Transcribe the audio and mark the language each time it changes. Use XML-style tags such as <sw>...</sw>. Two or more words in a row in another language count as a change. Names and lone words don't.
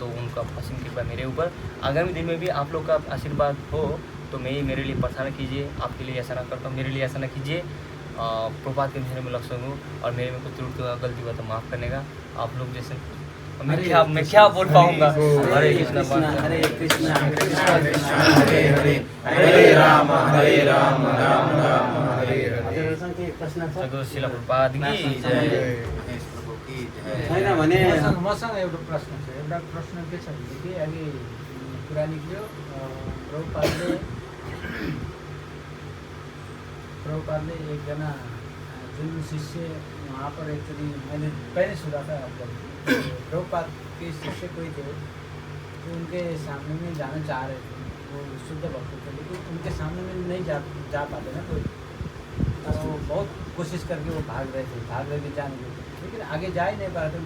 <hi>तो उनका असीम कृपा मेरे ऊपर। आगामी दिन में भी आप लोग का आशीर्वाद हो तो मेरे लिए प्रार्थना कीजिए, आपके लिए ऐसा ना करता हूँ, मेरे लिए ऐसा ना कीजिए। प्रभात के मिशन में लग सकूँ और मेरे में कुछ त्रुटि हुआ, गलती हुआ तो माफ़ करने का। आप लोग जैसे मैं क्या बोल पाऊँगा। हरे कृष्ण हरे कृष्ण हरे हरे, हरे राम राम राम हरे हरे।</hi> <ne>प्रश्न छ</ne> <hi>सद्गुरु शिला प्रभुपाद की जय। महेश प्रभु की जय।</hi> <ne>होइन भने मसँग एउटा प्रश्न छ। एउटा प्रश्न के छ भनेदेखि अघि कुरा निक्ल्यो प्रभुपादले एकजना जुन शिष्य</ne> <hi>वहाँ पर एक्चुअली मैंने पहले सुना था आपको, प्रभुपाद के शिष्य कोई थे जो उनके सामने में जाना चाह रहे थे, वो शुद्ध भक्त थे लेकिन उनके सामने में नहीं जा पाते ना कोई, तो बहुत कोशिश करके वो भाग रहे थे जाने के, लेकिन आगे जा ही नहीं पा रहे थे।</hi>